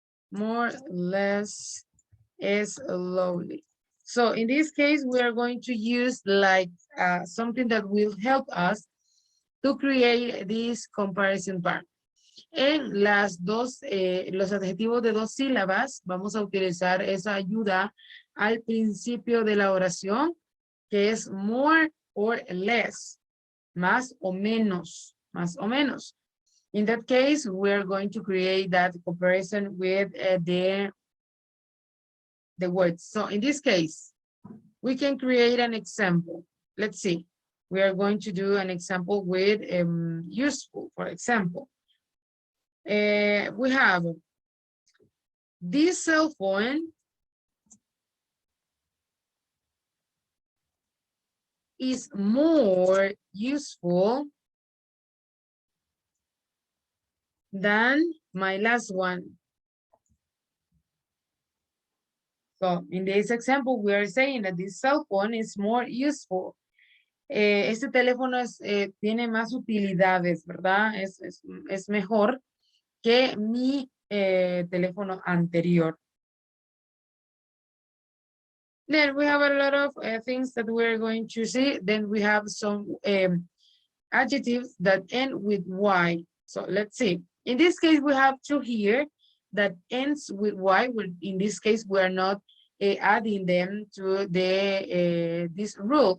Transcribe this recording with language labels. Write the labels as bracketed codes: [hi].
[en] More or less slowly. So in this case, we are going to use like something that will help us to create this comparison part. [es] En los adjetivos de dos sílabas, vamos a utilizar esa ayuda al principio de la oración, que es [en] more or less, [es] más o menos, más o menos. [en] In that case, we're going to create that comparison with the words. So in this case, we can create an example. Let's see. We are going to do an example with useful, for example. We have this cell phone is more useful than my last one. So in this example, we are saying that this cell phone is more useful. [es] Este teléfono tiene más utilidades, ¿verdad? Es mejor que mi teléfono anterior. [en] Then we have a lot of things that we're going to see. Then we have some adjectives that end with Y. So let's see. In this case, we have two here that ends with Y. In this case, we are not adding them to the this rule.